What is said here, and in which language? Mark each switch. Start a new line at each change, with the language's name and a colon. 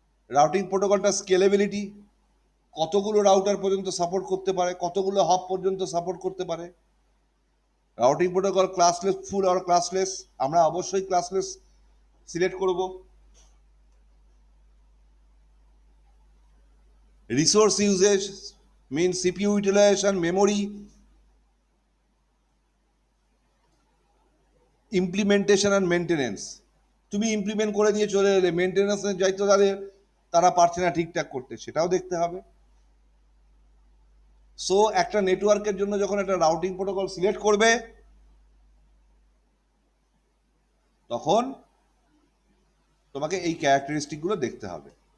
Bangla: Routing প্রোটোকলটার scalability, কতগুলো router পর্যন্ত support করতে পারে, কতগুলো হব পর্যন্ত সাপোর্ট করতে পারে। রাউটিং প্রোটোকল ক্লাসলেস ফুল আর ক্লাসলেস, আমরা অবশ্যই ক্লাসলেস সিলেক্ট করব।
English: Resource usage means CPU utilization, memory, implementation and maintenance।
Bangla: তুমি ইমপ্লিমেন্ট করে দিয়ে চলে এলে, মেনটেন্যান্সের দায়িত্ব তারা পারছে না ঠিকঠাক করতে, সেটাও দেখতে হবে। সো একটা নেটওয়ার্কের জন্য যখন একটা রাউটিং প্রোটোকল সিলেক্ট করবে, তখন তোমাকে এই ক্যারেক্টারিস্টিকগুলো দেখতে হবে।